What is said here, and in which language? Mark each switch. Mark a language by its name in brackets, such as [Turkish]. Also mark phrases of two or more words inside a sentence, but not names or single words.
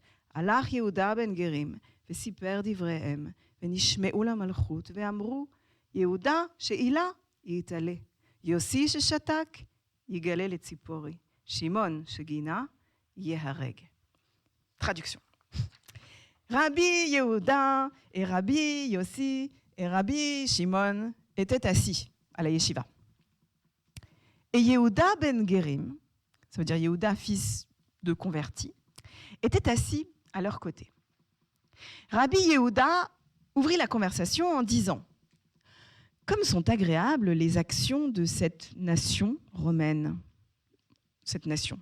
[Hebrew] הלך יהודה בן גרים וסיפר דבריהם, ונשמעו למלכות ואמרו, יהודה שעילה יתעלה, יוסי ששתק יגלה לציפורי, שמעון שגינה ייהרג. [French] Traduction. Rabbi Yehuda et Rabbi Yossi et Rabbi Shimon étaient assis à la yeshiva. Et Yehuda ben Gerim, ça veut dire Yehuda, fils de converti, était assis à leur côté. Rabbi Yehuda ouvrit la conversation en disant « Comme sont agréables les actions de cette nation romaine, cette nation.